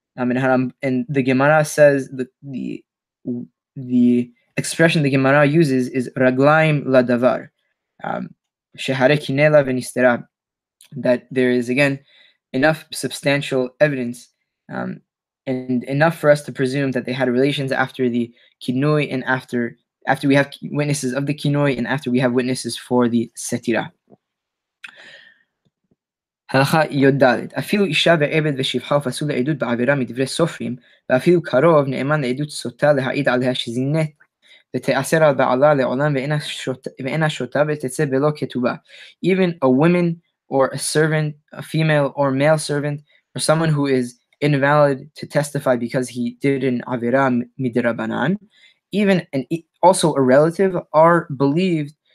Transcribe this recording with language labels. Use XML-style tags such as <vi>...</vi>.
<en>And the Gemara says the expression the Gemara uses is</en> <he>raglaim ladavar, shehare kinela venistera,</he> <en>that there is again enough substantial evidence and enough for us to presume that they had relations after the kinoi, and after we have witnesses of the kinoi, and after we have witnesses for the setira.</en> <he>הלכה י"ד אפילו אישה ועבד ושפחה ופסול לעדות בעבירה מדברי סופרים, ואפילו קרוב נאמן לעדות סוטה להעיד עליה שזינית ותאסר על בעלה לעולם ואינה שותה ותצא בלא כתובה.</he> <en>Even a woman or a servant, a female or male servant, or someone who is invalid to testify because he did an avira midrabanan, even and also a relative, are believed</en>